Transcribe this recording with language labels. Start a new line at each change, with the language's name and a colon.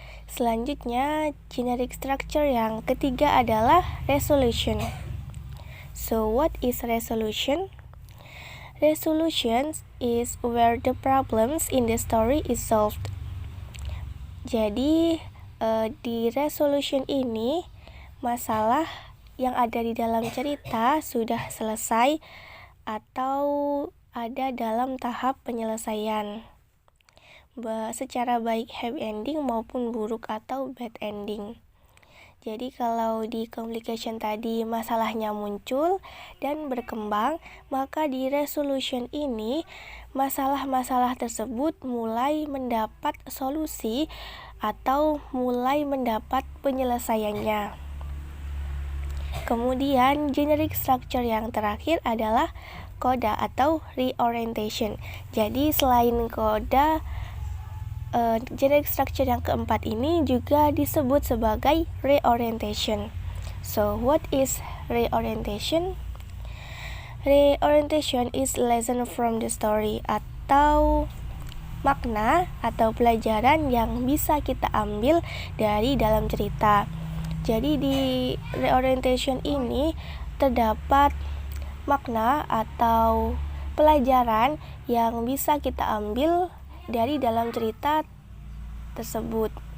Indonesian: Selanjutnya, generic structure yang ketiga adalah resolution.
English: So, what is resolution? Resolution is where the problems in the story is solved.
Indonesian: Jadi di resolution ini masalah yang ada di dalam cerita sudah selesai atau ada dalam tahap penyelesaian, secara baik happy ending maupun buruk atau bad ending. Jadi kalau di complication tadi masalahnya muncul dan berkembang, maka di resolution ini masalah-masalah tersebut mulai mendapat solusi atau mulai mendapat penyelesaiannya. Kemudian generic structure yang terakhir adalah coda atau reorientation. Jadi selain coda, generic structure yang keempat ini juga disebut sebagai reorientation. So, what is reorientation?
English: Reorientation is lesson from the story
Indonesian: atau makna atau pelajaran yang bisa kita ambil dari dalam cerita. Jadi di reorientation ini terdapat makna atau pelajaran yang bisa kita ambil dari dalam cerita tersebut.